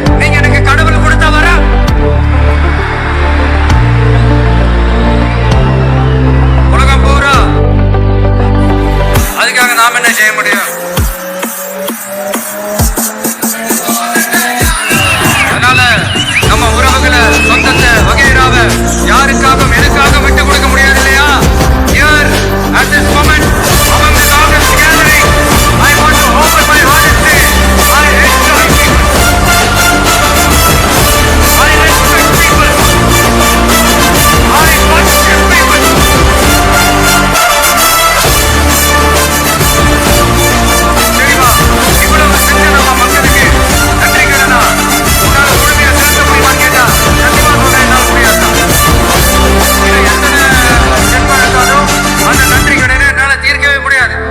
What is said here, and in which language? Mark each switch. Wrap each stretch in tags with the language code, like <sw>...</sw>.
<ta>நீங்க எனக்கு கடவுள் கொடுத்தா வர உலகம் பூரா. அதுக்காக நாம என்ன செய்ய முடியும்? அதனால நம்ம உறவுகளை, சொந்தத்தை, வகைராவை யாருக்காகவும் எதுக்காக விட்டு கொடுக்க முடியாது இல்லையா?</ta> <en>Here at this moment among the Congress gathering, I want to open my heart and say I enjoy people, I respect people, I worship people.</en> <ta>சரிவா, இவ்வளவு செஞ்ச நம்ம மக்களுக்கு நன்றி கடனா உன்னால முழுமையா செலுத்த முடியுமான்னு கேட்டா கண்டிப்பா சொல்ல என்னால முடியாதுதான். இதை எத்தனை ஜென்மம் எடுத்தாலும் அந்த நன்றி கடனை என்னால தீர்க்கவே முடியாது.</ta>